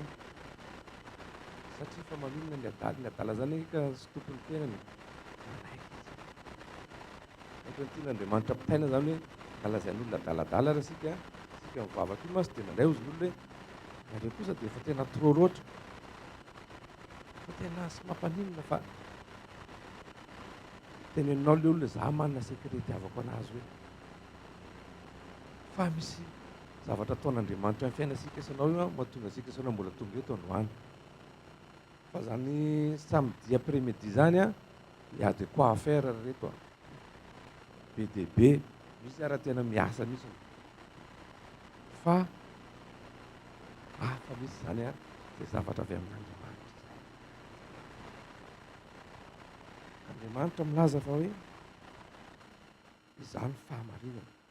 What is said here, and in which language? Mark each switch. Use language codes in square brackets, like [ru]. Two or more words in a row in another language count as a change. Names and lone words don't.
[mg] satria fa maninona ny adala zany ka sy tompony tenany tian'Andriamanitra mpitaina zany hoe nalazain'olona adaladala raha sika mivavaka io masy dia nandray ozy n'olona hoe nareo kosa dia efa tena trop loatra fa tena sy mampaninona fa teneninao le olona za manana sekrety avako anazy hoe fa misy zavatra ataon'Andriamanitra amin'ny fiainasika isanao io mahatonga asika isanao mbola tonga eto androany fa zany [fr] samedi après-midi [mg] zany [fr] y a de quoi à faire [mg] reto be dia be misy raha tena miasa misy fa hafa misy zany zay zavatra avy amin'Andriamanitra zay. Andriamanitra milaza fa hoe izany fahamarinana.